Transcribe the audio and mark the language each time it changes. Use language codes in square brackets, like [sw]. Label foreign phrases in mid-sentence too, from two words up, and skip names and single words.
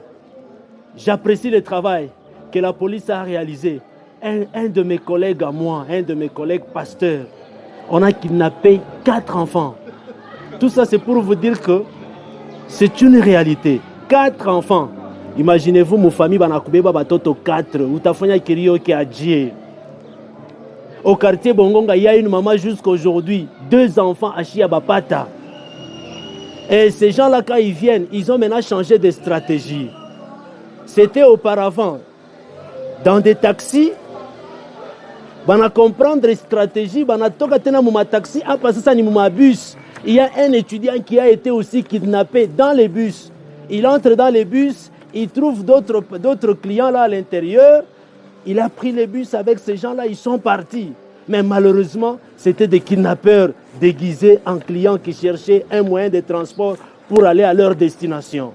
[fr] J'apprécie le travail que la police a réalisé. Un de mes collègues à moi, un de mes collègues pasteurs, on a kidnappé 4 enfants. Tout ça, c'est pour vous dire que c'est une réalité. 4 enfants. Imaginez-vous, mon famille, [sw] batoto 4. Utafanya kirio ki adjie. [fr] Au quartier Bongonga, il y a une maman jusqu'à aujourd'hui. 2 enfants à Chiabapata. Et ces gens-là, quand ils viennent, ils ont maintenant changé de stratégie. C'était auparavant dans des taxis. Bana comprendre les stratégies, [sw] bana toka tena muma taxi, [fr] après ça [sw] ni muma bus. [fr] Il y a un étudiant qui a été aussi kidnappé dans les bus. Il entre dans les bus, il trouve d'autres clients là à l'intérieur. Il a pris les bus avec ces gens-là, ils sont partis. Mais malheureusement, c'était des kidnappeurs déguisés en clients qui cherchaient un moyen de transport pour aller à leur destination.